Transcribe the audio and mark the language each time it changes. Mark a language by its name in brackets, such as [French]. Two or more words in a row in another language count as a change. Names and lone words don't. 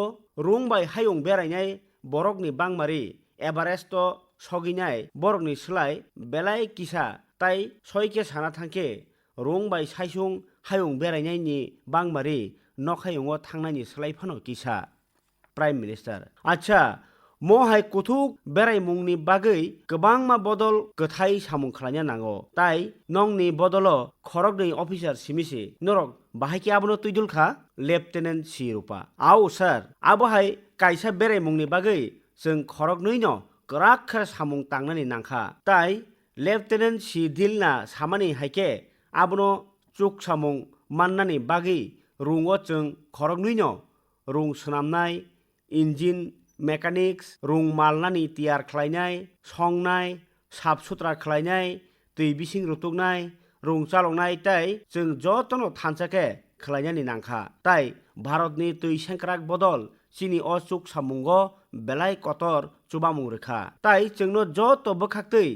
[Bodo] रुंबाय हायुं बेरायनाय बरकनि बांमारि एभारेस्ट सगिनाय बरकनि सोलाय बेलाय किसा ताई सयके साना थांखे रुंबाय साइसुं हायुं बेरायनायनि बांमारि नखायुङो थांनायनि सोलायफानो किसा [English] prime minister [Bodo] अच्छा महाय कुथुक बेरायमुंनि बागै गोबां मा बदल गथाय सामुं खालायना नांगौ ताई नंनि बदल खरगनि अफिसार सिमिसे नरक बाहायके आबनो तुइदुलखा लेफ्टेनेंट सी रूपा आओ सर आबहाय कायसा बेरायमुंनि बागै जों खरगनैनो गराखर सामुं तांनानि नांखा ताई लेफ्टेनेंट सी दिलना सामानि हायके आबनो चुक सामुं माननानि बागै रुंगो जों खरगनैनो रुं सोनामनाय [English] engine mechanics [Bodo] रुं मालनानि तियार खालायनाय संनाय [Hindi] साफ सुथ्रा [Bodo] खालायनाय दै बिसिं रुतुकनाय रुं चालंनाय ताई जों जतनो थानसाके खालायनानि नांखा ताई भारतनि तैसेंक्राक बदल चिनि अचुक सामुंगो बेलाय कतर चुबामुं रेखा ताई जोंनो जत बखाक्तै